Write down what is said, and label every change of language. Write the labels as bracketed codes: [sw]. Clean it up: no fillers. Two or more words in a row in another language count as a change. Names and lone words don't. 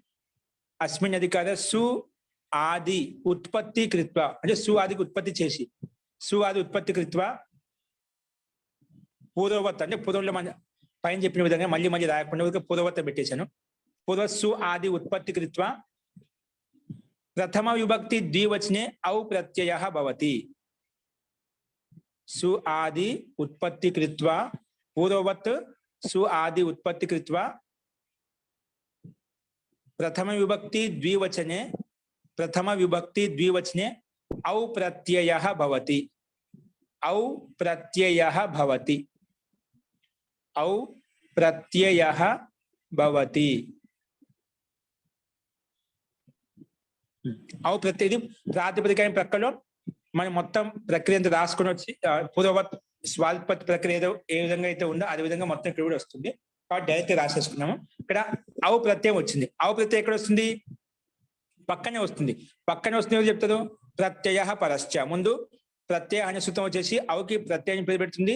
[sa] అస్మిన్ అధికారే సు ఆది ఉత్పత్తి కృత్వ [te] అంటే సు ఆదికి ఉత్పత్తి చేసి, [sa] సు ఆది ఉత్పత్తి కృత్వ పూర్వవత్ [te] అంటే పూర్వంలో పైన చెప్పిన విధంగా మళ్ళీ రాయకుండా పూర్వవత్ పెట్టేశాను. [sa] పూర్వ సు ఆది ఉత్పత్తి కృత్వ ప్రథమ విభక్తి ద్వివచనే ఔ ప్రత్యయ భవతి. సు ఆది ఉత్పత్తి కృత్వా పూర్వవత్ సు ఆది ఉత్పత్తి కృత్వా प्रथम विभक्ति द्विवचने औ प्रत्ययः भवति औ प्रत्ययः भवति औ प्रत्ययः भवति औ प्रत्यय प्रातिपदिक प्रक्रियలో [te] మనం మొత్తం ప్రక్రియ అంతా రాసుకొని వచ్చి పూర్వవత్ స్వాల్పత్ ప్రక్రియ ఏ విధంగా అయితే ఉందో అదే విధంగా మొత్తం ఇక్కడ కూడా వస్తుంది కాబట్టి డైరెక్ట్ రాసేసుకున్నాము ఇక్కడ ఔ ప్రత్యయం వచ్చింది ఔ ప్రత్యయం ఎక్కడ వస్తుంది పక్కనే వస్తుంది ఏమని చెప్తారు [sa] ప్రత్యయ పరశ్చ [te] ముందు ప్రత్యయ అనే సూత్రం వచ్చేసి ఔకి ప్రత్యయం పేరు పెడుతుంది